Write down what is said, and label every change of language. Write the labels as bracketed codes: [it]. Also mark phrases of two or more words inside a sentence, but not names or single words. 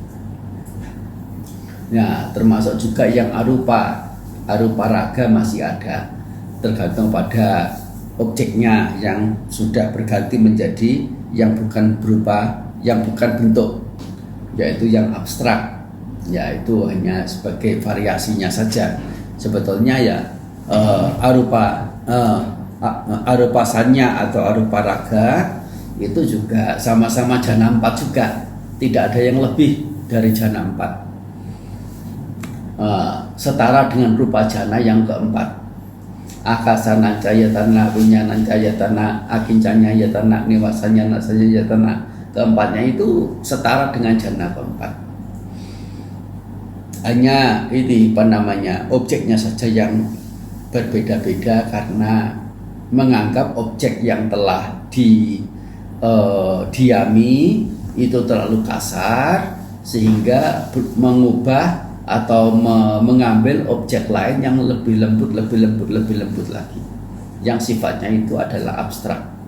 [id] Nah termasuk juga yang [pi] arupa raga [id] masih ada, tergantung pada objeknya yang sudah berganti menjadi yang bukan berupa, yang bukan bentuk, yaitu yang abstrak, yaitu hanya sebagai variasinya saja. Sebetulnya ya [pi] arupa sanya [id] atau [pi] arupa raga [id] itu juga sama-sama jana 4 juga, tidak ada yang lebih dari jana 4, setara dengan [pi] rupa jana [id] yang keempat. [pi] Akasana cayatana, winyana cayatana, akincanya yatana, niwasanya nasanya yatana. [id] Keempatnya itu setara dengan jana keempat. Hanya ini objeknya saja yang berbeda-beda karena menganggap objek yang telah diami itu terlalu kasar sehingga mengubah atau mengambil objek lain yang lebih lembut lagi, yang sifatnya itu adalah abstrak.